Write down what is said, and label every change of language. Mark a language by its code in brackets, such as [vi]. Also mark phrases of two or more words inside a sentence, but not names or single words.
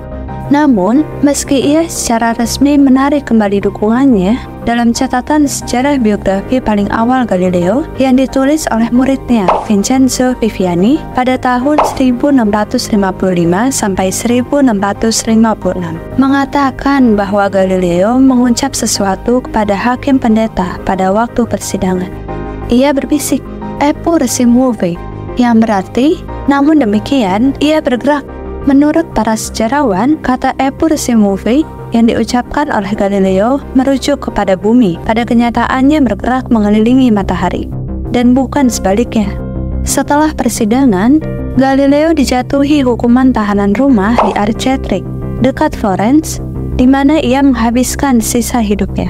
[id] Namun, meski ia secara resmi menarik kembali dukungannya, dalam catatan sejarah biografi paling awal Galileo yang ditulis oleh muridnya Vincenzo Viviani pada tahun 1655 sampai 1656, mengatakan bahwa Galileo mengucap sesuatu kepada hakim pendeta pada waktu persidangan. Ia berbisik, [it] "Eppur si muove," [id] yang berarti, namun demikian, ia bergerak. Menurut para sejarawan, kata [it] "eppur si muove" [id] yang diucapkan oleh Galileo merujuk kepada bumi, pada kenyataannya bergerak mengelilingi matahari, dan bukan sebaliknya. Setelah persidangan, Galileo dijatuhi hukuman tahanan rumah di Arcetri, dekat Florence, di mana ia menghabiskan sisa hidupnya.